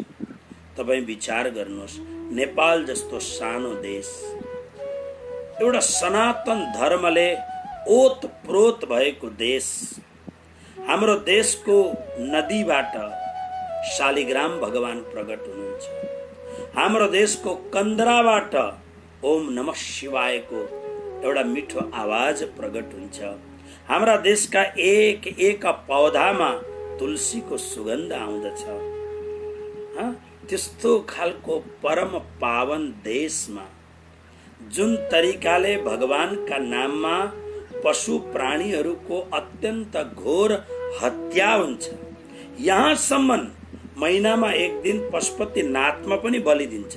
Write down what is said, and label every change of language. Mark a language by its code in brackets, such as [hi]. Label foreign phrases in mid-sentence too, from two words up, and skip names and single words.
[ne] तपाईँ विचार गर्नुहोस्, नेपाल जस्तो सानो देश, एउटा सनातन धर्मले ओतप्रोत भएको देश, हाम्रो देशको नदीबाट शालिग्राम भगवान प्रकट हुनुहुन्छ। हाम्रो देशको कन्दराबाट ओम नमः शिवायको एउटा मिठो आवाज प्रकट हुन्छ। हाम्रा देशका एक एक पौधामा तुलसीको सुगन्ध आउँदछ। त्यस्तो खालको परम पावन देशमा जुन तरिकाले भगवानका नाममा पशु प्राणीहरूको अत्यन्त घोर हत्या हुन्छ, यहाँसम्म महिनामा एक दिन पशुपतिनाथमा पनि बलि दिन्छन्।